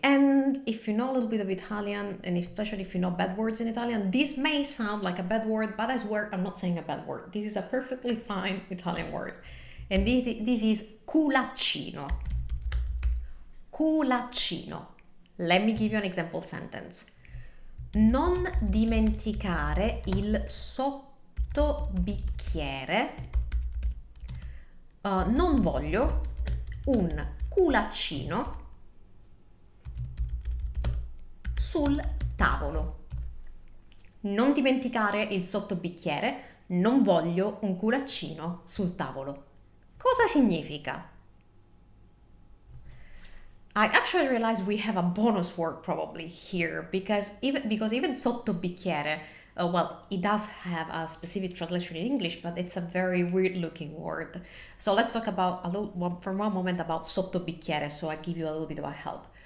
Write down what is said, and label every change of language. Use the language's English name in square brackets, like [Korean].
[English] And if you know a little bit of Italian, and especially if you know bad words in Italian, this may sound like a bad word, but I swear I'm not saying a bad word. This is a perfectly fine Italian word. And this is culaccino. Culaccino. Let me give you an example sentence. [Italian] Non dimenticare il sottobicchiere. Non voglio un culaccino sul tavolo. Non dimenticare il sottobicchiere. Non voglio un culaccino sul tavolo. Cosa significa? [English] I actually realized we have a bonus word probably here because even sottobicchiere, well, it does have a specific translation in English, but it's a very weird looking word. So let's talk about for one moment about sottobicchiere, so I give you a little bit of a help.